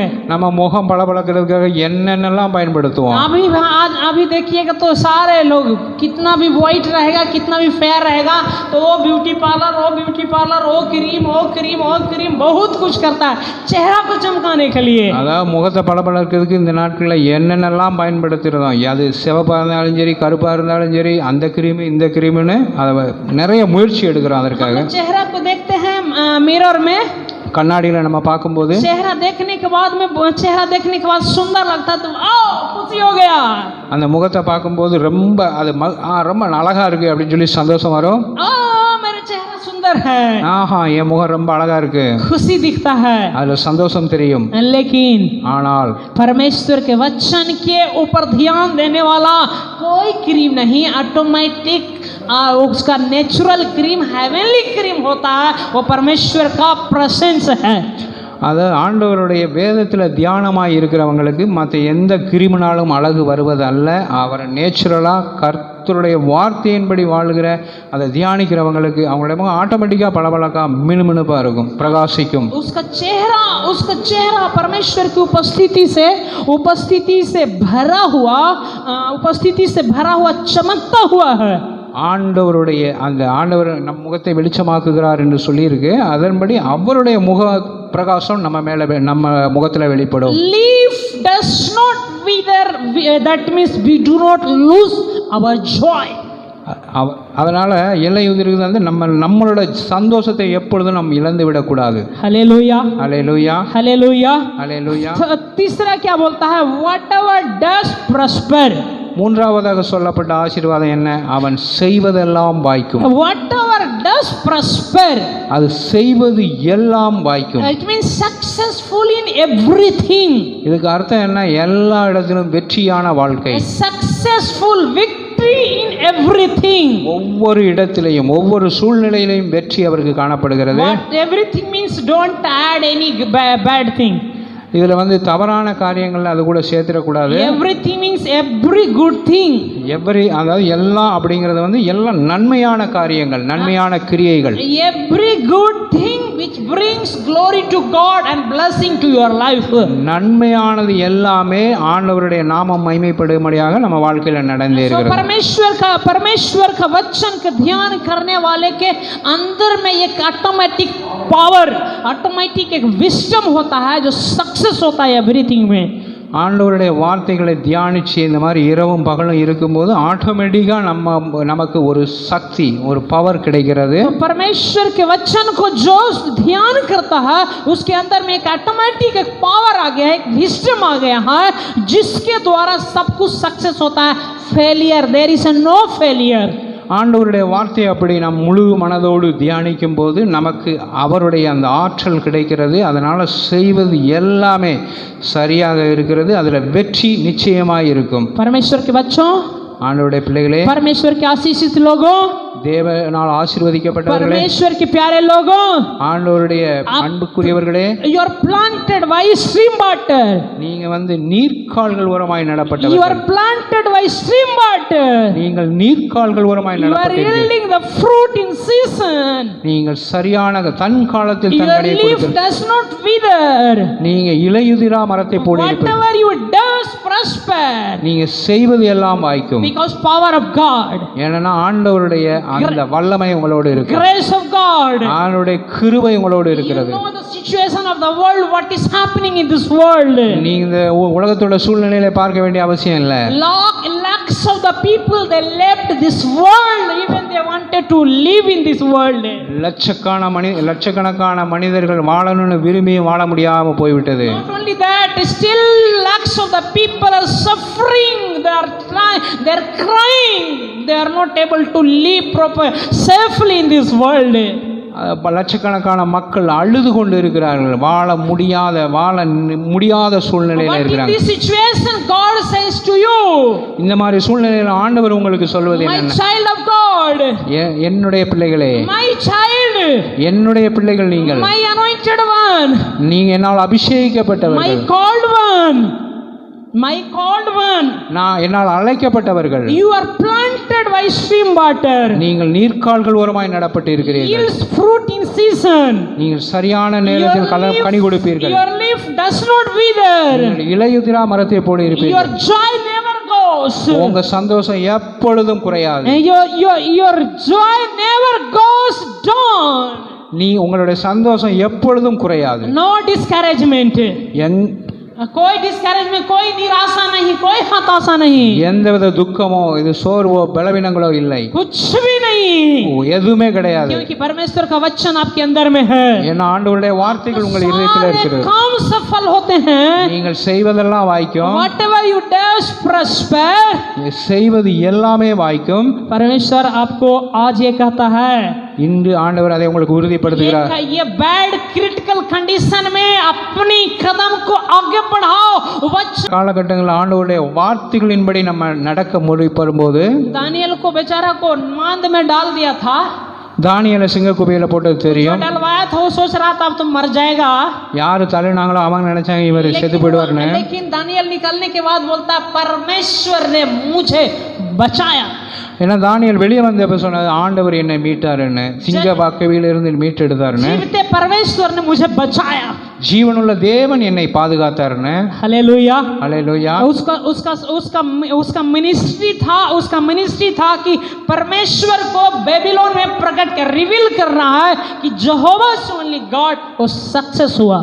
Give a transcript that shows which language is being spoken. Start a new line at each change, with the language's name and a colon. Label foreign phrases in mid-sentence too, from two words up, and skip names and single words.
Tamil: நம்ம முகம் பளபளக்கிறதுக்காக என்னென்னலாம் பயன்படுத்துவோம்.
Hindi: अभी देखिएगा तो सारे लोग कितना भी व्हाइट रहेगा, कितना भी फेयर रहेगा, तो वो
English: beauty parlour,
Hindi: वो क्रीम बहुत कुछ करता है चेहरा को चमकाने के लिए.
Tamil: அதாவது முகத்தை பளபளக்கிறதுக்கு இந்த நாட்களில் என்னென்னலாம் பயன்படுத்துகிறோம். அது சிவப்பாக இருந்தாலும் சரி, கருப்பாக இருந்தாலும் சரி, அந்த கிரீமு இந்த கிரீமுன்னு அதை நிறைய முயற்சி எடுக்கிறோம் அதற்காக.
Hindi: चेहरा को देखते हैं मिरर में,
Tamil: கண்ணாடியில் நம்ம பார்க்கும்போது
Hindi: चेहरा देखने के बाद सुंदर लगता है तो खुशी हो गया.
Tamil: அந்த முகத்தை பார்க்கும்போது ரொம்ப அது ரொம்ப அழகா இருக்கு அப்படின்னு சொல்லி சந்தோஷம் வரும்.
Hindi: मेरा चेहरा सुंदर है,
Tamil: ஆஹா என் முகம் ரொம்ப அழகா இருக்கு,
Hindi: खुशी दिखता है,
Tamil: அதுல சந்தோஷம் தெரியும்.
Hindi: लेकिन
Tamil: ஆனால்
Hindi: परमेश्वर के वचन के ऊपर ध्यान देने वाला कोई क्रीम नहीं, ऑटोमेटिक उसका
English: natural cream, heavenly cream
Hindi: होता है, वो परमेश्वर का प्रेजेंस है.
Tamil: அது ஆண்டவருடைய வேதத்தில் தியானமாக இருக்கிறவங்களுக்கு மற்ற எந்த கிரிமினாலும் அழகு வருவது அல்ல. அவர் நேச்சுரலாக கர்த்தருடைய வார்த்தையின்படி வாழ்கிற அதை தியானிக்கிறவங்களுக்கு அவங்களுடைய முகம் ஆட்டோமேட்டிக்காக பளபளக்கா மினுமினுப்பாக இருக்கும், பிரகாசிக்கும்.
Hindi: उसका चेहरा परमेश्वर की उपस्थिति से भरा हुआ चमकता हुआ है.
Tamil: ஆண்டவருடைய அந்த ஆண்டவர் நம் முகத்தை வெளிச்சமாக்குகிறார் என்று சொல்லியிருக்கு. அதன்படி அவருடைய முக பிரகாசம் நம்ம முகத்தில் வெளிப்படும்.
English: Leaf does not wither, that means we do not lose our joy.
Tamil: அதனால இலை உதிர்கிறது வந்து நம்மளோட சந்தோஷத்தை எப்பொழுதும் நம்ம இழந்து விடக்கூடாது.
Hindi: हालेलुया, हालेलुया, हालेलुया, हालेलुया. तीसरा क्या बोलता है?
English: whatever does prosper.
Tamil: மூன்றாவதாக சொல்லப்பட்ட ஆசீர்வாதம் என்ன? அவன் செய்வதெல்லாம் வாய்க்கும்.
English: whatever does prosper,
Tamil: அது செய்வது எல்லாம் வாய்க்கும்.
English: it means successful in everything.
Tamil: இதுக்கு அர்த்தம் என்ன? எல்லா இடத்திலும் வெற்றியான வாழ்க்கை.
English: successful victory in everything.
Tamil: ஒவ்வொரு இடத்திலேயும் ஒவ்வொரு சூழ்நிலையிலும் வெற்றி அவருக்கு காணப்படுகிறது.
English: What everything means don't add any bad thing.
Tamil: இதுல வந்து தவறான காரியங்கள் அது கூட சேர்த்திடக்கூடாது.
English: everything means every good thing.
Tamil: அதாவது எல்லாம் அப்படிங்கிறது வந்து எல்லா நன்மையான காரியங்கள், நன்மையான கிரியைகள்.
English: every good thing which brings glory to God and blessing to your life.
Tamil: நன்மையானது எல்லாமே ஆண்டவருடைய நாமம் மகிமைப்படும்படியாக நம்ம வாழ்க்கையில நடந்தே இருக்கிறது.
Hindi: परमेश्वर का वचन का ध्यान करने वाले के अंदर में एक
English: automatic power,
Hindi: ऑटोमेटिक एक विजडम होता है जो सक्सेस होता है एवरीथिंग में.
Tamil: ஆண்டவருடைய வார்த்தைகளை தியானித்து இந்த மாதிரி இரவும் பகலும் இருக்கும்போது ஆட்டோமேட்டிக்காக நமக்கு ஒரு சக்தி, ஒரு பவர் கிடைக்கிறது.
Hindi: तो परमेश्वर के वचन को जो ध्यान करता है उसके अंदर में एक ऑटोमेटिक एक पावर आ गया है, एक विजडम आ गया है जिसके द्वारा सब कुछ सक्सेस होता है. फेलियर,
English: There is no failure.
Tamil: ஆண்டவருடைய வார்த்தையை அப்படி நாம் முழு மனதோடு தியானிக்கும் போது நமக்கு அவருடைய அந்த ஆற்றல் கிடைக்கிறது. அதனால் செய்வது எல்லாமே சரியாக இருக்கிறது. அதில் வெற்றி நிச்சயமாக இருக்கும்.
Hindi: परमेश्वर के बच्चों,
Tamil: ஆண்டவருடைய பிள்ளைகளே,
Hindi: परमेश्वर के आशीषित लोगों,
Tamil: தேவனால் ஆசீர்வதிக்கப்பட்டவர்களே,
Hindi: परमेश्वर के प्यारे लोगों,
Tamil: ஆண்டவருடைய அன்புக்குரியவர்களே,
English: you are planted by stream water.
Tamil: நீங்க நீர்க்கால்கள் ஓரமாய்
English: You
Tamil: நடப்பட்டவர்கள்.
English: are planted by stream water.
Tamil: நீங்கள் நீர்க்கால்கள் ஓரமாய்
English: You are
Tamil: நடப்பட்டீர்கள்.
English: yielding the fruit in season.
Tamil: நீங்கள் சரியான தன் காலத்தில்
English: Your
Tamil: தன் கனியை
English: leaf
Tamil: கொடுத்தீர்கள்.
English: does not wither.
Tamil: நீங்க இலையுதிரா மரத்தை போல இருப்பீர்கள்.
English: Whatever you does prosper.
Tamil: நீங்க செய்வது எல்லாம் வாய்க்கும்.
English: Because power of God.
Tamil: ஏன்னா ஆண்டவருடைய அந்த வல்லமை உங்களோடு இருக்கு.
English: Grace of God.
Tamil: ஆண்டவருடைய கிருபை உங்களோடு
English: You
Tamil: இருக்கிறது.
English: know the situation of the world, what is happening in this world.
Tamil: நீங்க இந்த உலகத்தோட சூழ்நிலையில பார்க்க வேண்டிய அவசியம் இல்லை.
English: Lakhs of the people, they left this world even they wanted to live in this world.
Tamil: லட்சக்கணக்கான மனிதர்கள் வாழணும்னு விரும்பியும் வாழ முடியாம போய்விட்டது.
English: Not only that, still lakhs of the people are suffering. They are crying. They are not able to live safely in this world.
Tamil: லட்சக்கணக்கான மக்கள் அழுது கொண்டு இருக்கிறார்கள். வாழ முடியாத சூழ்நிலையில இருக்கிறாங்க.
English: But in this situation God says to you,
Tamil: இந்த மாதிரி சூழ்நிலையில ஆண்டவர் உங்களுக்கு சொல்வது
English: my
Tamil: என்ன?
English: child of God,
Tamil: என்னுடைய பிள்ளைகளே,
English: my child,
Tamil: என்னுடைய பிள்ளைகள் நீங்கள்,
English: my anointed one,
Tamil: நீங்க என்னால் அபிஷேகிக்கப்பட்டவர்கள்,
English: my called one, my called one,
Tamil: நான் என்னால் அழைக்கப்பட்டவர்கள்.
English: you are planted by stream water.
Tamil: நீங்கள் நீர்க்கால்கள் ஓரமாய் நடப்பட்டு இருக்கிறீர்கள்.
English: Yields fruit in season.
Tamil: நீங்கள் சரியான நேரத்தில் கனி கொடுப்பீர்கள்.
English: Your leaf does not wither.
Tamil: இலையுதிரா மரத்தை போல
English: Your
Tamil: இருப்பீர்கள்.
English: joy never goes.
Tamil: உங்க சந்தோஷம் எப்பொழுதும் குறையாது.
English: Your joy never goes down.
Tamil: உங்களுடைய சந்தோஷம் எப்பொழுதும் குறையாது.
English: No discouragement.
Hindi: कोई डिस्करेजमेंट, कोई निराशा नहीं, कोई हताशा नहीं,
Tamil: எந்தவித துக்கமோ இது சோர்வோ பலவீனங்களோ இல்லை.
Hindi: कुछ भी नहीं,
Tamil: எதுவுமே கிடையாது.
Hindi: क्योंकि परमेश्वर का वचन आपके अंदर में है.
Tamil: ஏன்னா ஆண்டவருடைய வார்த்தைகள் உங்கள் இதயத்தில் இருக்கிறது.
Hindi: काम सफल होते हैं.
Tamil: நீங்கள் செய்வதெல்லாம் வாய்க்கும்.
English: Whatever you do prosper.
Tamil: செய்வது எல்லாமே வாய்க்கும்.
Hindi: परमेश्वर आपको आज ये कहता है,
Tamil: இன்று ஆண்டவர் அதை உங்களுக்கு உறுதிப்படுத்துகிறார்.
Hindi: ये
English: bad critical condition
Hindi: में अपनी कदम को आगे बढ़ाओ.
Tamil: காலகட்டங்களில் ஆண்டவருடைய வார்த்தைகளின்படி நம்ம நடக்க முற்படும்போது
Hindi: दानियल को बेचारा को मांद में डाल दिया था.
Tamil: தானியேலை சிங்க குகையில போட்டது தெரியும்.
Hindi: डलवाया था, वो सोच रहा था अब तो मर जाएगा.
Tamil: யாரு தள்ளினாங்களோ அவங்க நினைச்சாங்க இவர் செத்து போயிடுவார்னு.
Hindi: लेकिन दानियल निकलने के बाद बोलता परमेश्वर ने मुझे बचाया.
Tamil: ஏன்னா தானியேல் வெளியே வந்தப்ப சொன்னது ஆண்டவர் என்னை மீட்டாருன்னு, சிங்க பாக்கவிலிருந்து மீட்டெடுத்தாருன்னு,
Hindi: जीवते परमेश्वर ने मुझे बचाया,
Tamil: ஜீவனுள்ள தேவன் என்னை பாதுகாத்தாருன்னு.
Hindi: हालेलुया, हालेलुया. उसका मिनिस्ट्री था कि परमेश्वर को बेबीलोन में प्रकट कर रिवील कर रहा है कि
English: Yahweh is only God.
Hindi: वो सक्सेस हुआ.